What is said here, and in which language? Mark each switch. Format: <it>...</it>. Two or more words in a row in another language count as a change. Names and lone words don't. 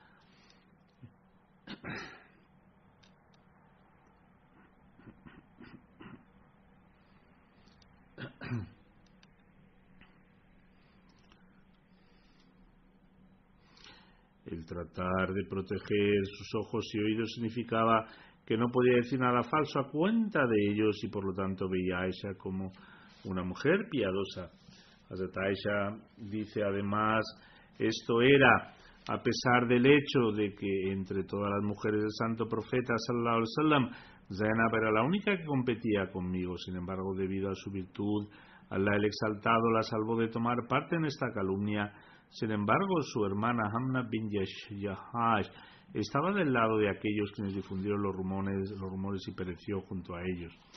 <es>El tratar de proteger sus ojos y oídos significaba que no podía decir nada falso a cuenta de ellos, y por lo tanto veía a Aisha como una mujer piadosa. Hazrat Aisha dice además: esto era a pesar del hecho de que entre todas las mujeres del santo profeta</es> <ar>صلى الله عليه وسلم,</ar> <es>Zainab era la única que competía conmigo. Sin embargo, debido a su virtud, Allah el exaltado la salvó de tomar parte en esta calumnia. Sin embargo, su hermana Hamna bin Jahash estaba del lado de aquellos quienes difundieron los rumores y pereció junto a ellos.</es>